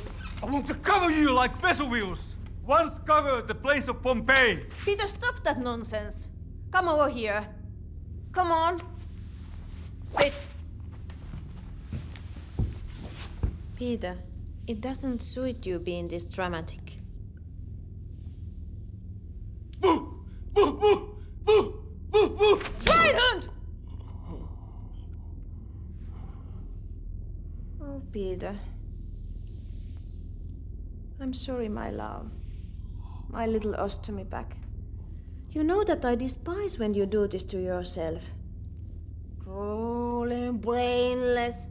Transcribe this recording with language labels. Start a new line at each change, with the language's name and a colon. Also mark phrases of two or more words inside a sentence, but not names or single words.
English: I want to cover you like Vesuvius once covered the plains of Pompeii. Peter, stop that nonsense. Come over here. Come on. Sit. Peter, it doesn't suit you being this dramatic. Boo! Boo! Boo! Boo! Boo! Boo! Swinehund! Oh, Peter. I'm sorry, my love. My little ostomy bag. You know that I despise when you do this to yourself. Crawling, brainless.